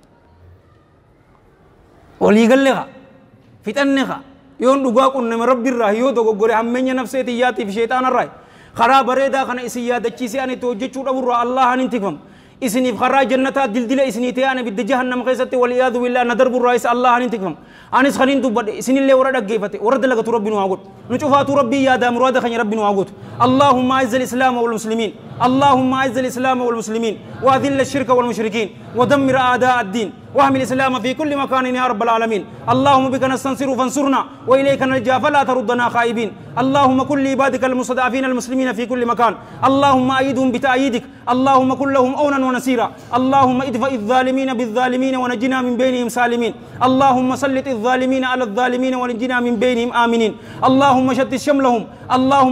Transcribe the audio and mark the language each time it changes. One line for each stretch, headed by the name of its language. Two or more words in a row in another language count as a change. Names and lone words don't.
Oromo: waliigalle ka fixanne ka yoon dhugaa qunname rabbiirraa yoo dogoggore hammeenya nafseetiyyaatiif sheexaanarraa karaa bareedaa kana isin yaadachiisee ani itti hojjechuu dhaburraa allahan hin tikfamu isiniif karaa jannataa dildila isinii ta'e ani bidda jahannam keessatti waliyaadu billaa na darburraa isa allahan hin tikfamu anis kaniin dubbadhe isinillee warra dhaggeeffate warra dalagatu rabbiin waa godhu nu cufaatu rabbii yaadaa muraada keenya rabbiin waa godhu
Arabic: اللهم أعز الإسلام والمسلمين اللهم اعز الاسلام والمسلمين واذل الشرك والمشركين ودمر اعداء الدين واحمل الاسلام في كل مكان يا رب العالمين اللهم بك نستنصر فانصرنا واليك نلجا فلا تردنا خائبين اللهم كن لعبادك المستضعفين المسلمين في كل مكان اللهم ايدهم بتأييدك اللهم كن لهم اونا ونصيرا اللهم ادفع الظالمين بالظالمين ونجنا من بينهم سالمين اللهم سلط الظالمين على الظالمين ونجنا من بينهم امنين اللهم شتت شملهم اللهم